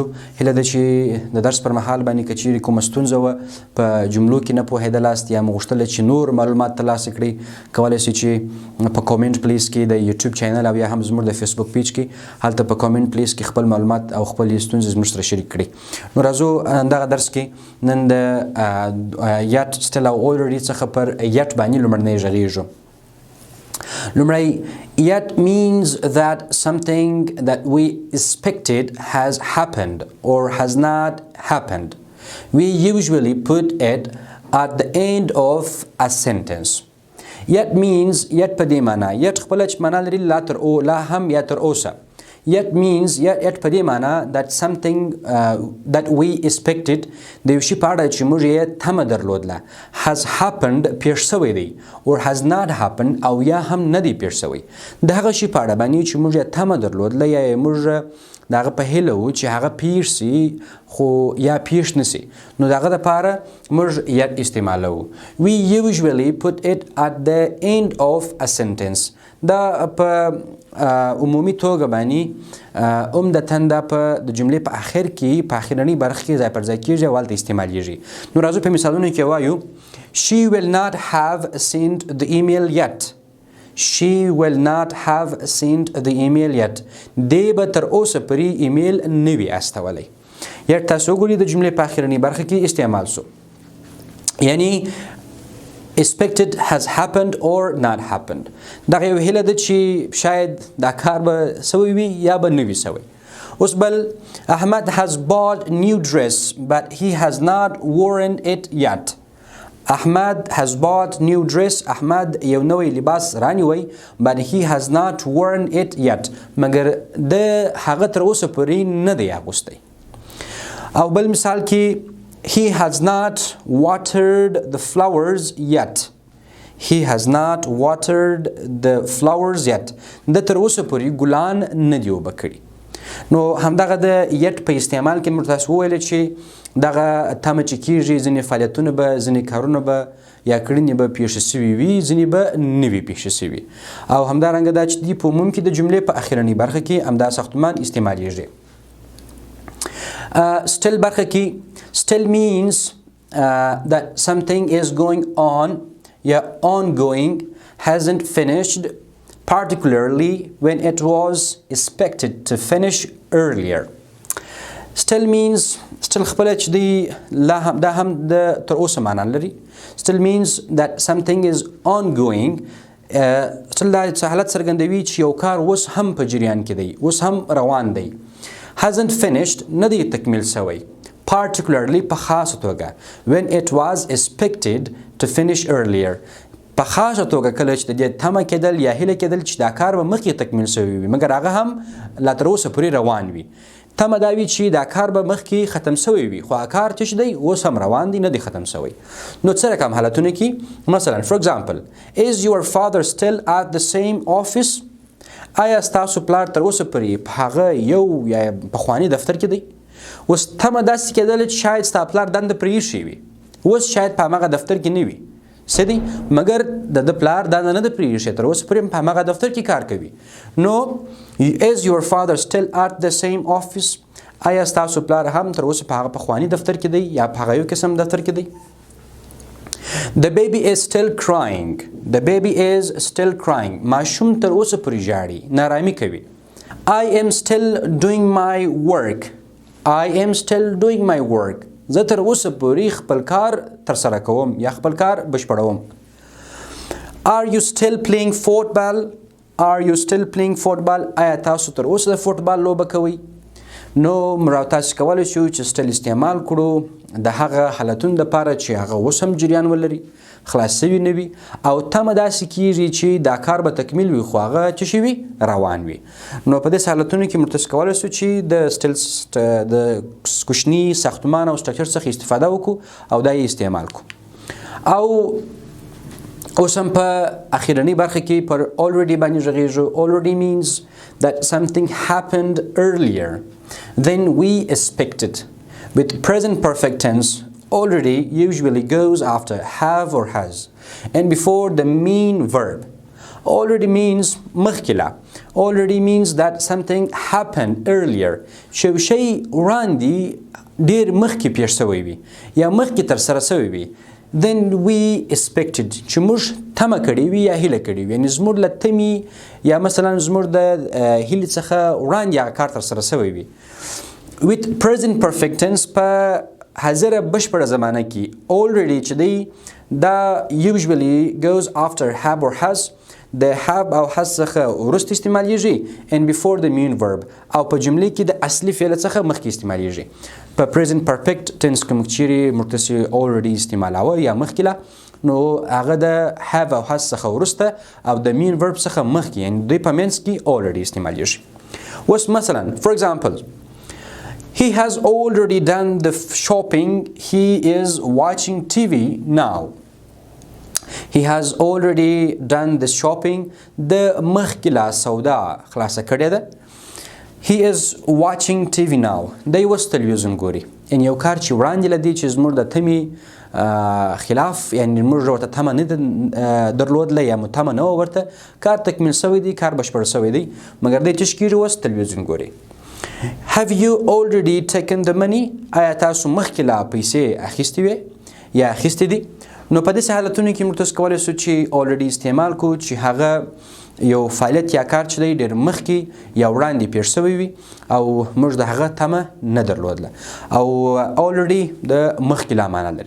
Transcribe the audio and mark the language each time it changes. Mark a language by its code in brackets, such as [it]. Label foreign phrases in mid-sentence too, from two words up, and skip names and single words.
[ps] هیله ده چې د درس پر مهال باندې که چیرې کومه ستونزه وه په جملو کې نه پوهېدلاست یا مو غوښتله چې نور معلومات ترلاسه کړئ کولی سئ چې په [en] comment place [ps] کې د یوټیوب چینل او یا هم زموږ د فیسبوک پیج کې هلته په [en] comment place [ps] کې خپل معلومات او خپل ستونزې زموږ سره شریک کړئ. نو راځو دغه درس کې نن د یات سټیل او اولریډي څخه پر یت باندې لومړنی غږیږو. [en] Lumrai, yet means that something that we expected has happened or has not happened. We usually put it at the end of a sentence. Yet means yet [ps] په دې معنا yet خپله چې معنا لري لا هم یا تر اوسه. [en] Yet means yet [ps] په دې معنا [en] that something that we expected [ps] د یو شي په اړه چې موږ یې تمه درلودله [en] has happened [ps] پیښ شوی دی [en] or has not happened [ps] او یا هم نه دی پیښ شوی. د هغه شي په اړه باندې چې موږ یې تمه درلودله یا موږ د هغه په هیله وو چې هغه پیښ سي خو یا پیښ نه سي نو د هغه دپاره موږ یت استعمالوو. [en] We usually put it at the end of a sentence. [ps] دا په عمومي توګه باندې عمدتاً دا په د جملې په آخر کې په آخرنۍ برخه کې ځای پر ځای کېږي او هلته استعمالیږي. نو راځو په مثالونو کې وایو [en] She will not have sent the email yet. She will not have sent the email yet. [ps] دی به تر اوسه پورې ایمیل نه وي استولی. یا تاسو وګورئ د جملې په آخرنۍ برخه کې استعمال سو. [en] یعنی expected has happened or not happened. [ps] دغه یو هیله ده چې شاید دا کار به سوی وي یا به نه وي سوی. اوس بل [en] احمد has bought new dress but he has not worn it yet. احمد has bought new dress. احمد [ps] یو نوی لباس رانیوی [en] but he has not worn it yet. [ps] مګر د هغه تر اوسه پورې نه دی اغوستی. او بل مثال کې [en] He has not watered the flowers yet. He has not watered the flowers yet. [ps] د تر اوسه پورې ګلان نه دي اوبه کړي. نو همدغه د یت په استعمال کې موږ تاسو وویل چې دغه تمه چې کېږي ځینې فعالیتونه به ځینې کارونه به یا کړنې به پیښې سوي وي ځینې به نه وي پیښې سوي او همدارنګه دا چې دي په عموم کې د جملې په اخرنۍ برخه کې همدا ساختمان استعمالیږي. [en] Still [ps] برخه کې [en] still means that something is going on یا ongoing hasn't finished particularly when it was expected to finish earlier. Still means still [ps] خپله چې دی دا هم د تر اوسه معنا لري. [en] Still means that something is ongoing. [ps] still دا حالت څرګندوي چې یو کار اوس هم په جریان کې دی اوس هم روان دی. [en] hasn't finished [ps] نه دی تکمیل سوی. [en] particularly [ps] په خاصه توګه [en] when it was expected to finish earlier. [ps] په خاصه توګه کله چې د دې تمه کېدل یا هیله کېدل چې دا کار به مخکې تکمیل سوی وي مګر هغه هم لا تر اوسه پورې روان وي. تمه دا وي چې دا کار به مخکې ختم سوی وي خو هغه کار چې دی اوس هم روان دی نه دی ختم سوی. نو څه رقم حالتونه کې مثلا [en] for example is your father still at the same office. [ps] آیا ستاسو پلار تر اوسه پورې په هغه یو یا پخواني دفتر کې دی؟ اوس تمه داسې کېدله چې شاید ستا پلار دنده پرې ایښې وي اوس شاید په همغه دفتر کې نه وي څه دی مګر د پلار دنده نه ده پرې ایښې تر اوسه پورې په همغه دفتر کې کار کوي. [en] نو is your father still at the same office. [ps] آیا ستاسو پلار هم تر اوسه په هغه پخواني دفتر کې دی یا په هغه یو قسم دفتر کې دی. [en] The baby is still crying. The baby is still crying. [ps] ماشوم تر اوسه پورې ژاړي نارامي کوي. [en] I am still doing my work. I am still doing my work. [ps] زه تر اوسه پورې خپل کار ترسره کوم یا خپل کار بشپړوم. [en] Are you still playing football? Are you still playing football? [ps] آیا تاسو تر اوسه د فوټبال لوبه کوئ؟ نو تاسو کولی شو چې still استعمال کړو د هغه حالتونو دپاره چې هغه اوس هم جریان ولري، خلاص سوي نه وي او تمه داسې کیږي چې دا کار به تکمیل وي خو هغه څه شي وي روان وي. نو په داسې حالتونو کې موږ تاسو کولی شو چې د کوچني ساختمان او سټرکچر څخه استفاده وکړو او دا یې استعمال کړو. او اوس هم په اخرنۍ برخه کې پر already باندې غږیږو. [en] already means that something happened earlier than we expected. With present perfect tense, already usually goes after have or has and before the main verb. Already means مخکله. already means that something happened earlier. [ps] شی وړاندې ډېر مخکې پیښ شوی وي یا مخکې ترسره شوی وي. [en] then we expected [ps] چې موږ تمه کړې وي یا هیله کړې وي، یعنې زموږ له تمې یا مثلا زموږ د هیلې څخه وړاندې هغه کار ترسره شوی وي. [en] with present perfect tense [ps] په حاضره بشپړه زمانه کې [en] already [ps] چې دی دا [en] usually goes after have or has. [ps] د have او has څخه وروسته استعمالیږي [en] and before the main verb [ps] او په جملې کې د اصلي فعل څخه مخکې استعمالیږي. په [en] present perfect tense [ps] کې موږ چیرې موږ تاسې already استعمالاوه یا مخکې نو هغه د have او has څخه وروسته او د [en] main verb [ps] څخه مخکې یعنې دوی په منځ کې already استعمالیږي. اوس مثلا [en] for example he has already done the shopping, he is watching TV now. He has already done the shopping. [ps] د مخکې لا سودا خلاصه کړې ده. [en] He is watching TV now. [ps] دی اوس تلویزیون ګوري. یعنې یو کار چې وړاندې له دې چې زموږ د تمې خلاف یعنې موږ ورته تمه نه درلودله یا مو تمه نه وه ورته، کار تکمیل شوی دی، کار بشپړ شوی دی، مګر دی چې کېږي اوس تلویزیون ګوري. [en] Have you already taken the money? [ps] آیا تاسو مخکې لا پیسې اخیستې وې یا اخیستې دي؟ نو په داسې حالتونو کې موږ تاسو کولی شو چې already استعمال کړو چې هغه یو فعالیت یا کار چې دی ډېر مخکې یا وړاندې پیښ شوی وي او موږ د هغه تمه نه درلودله او already د مخکې لا معنا لري.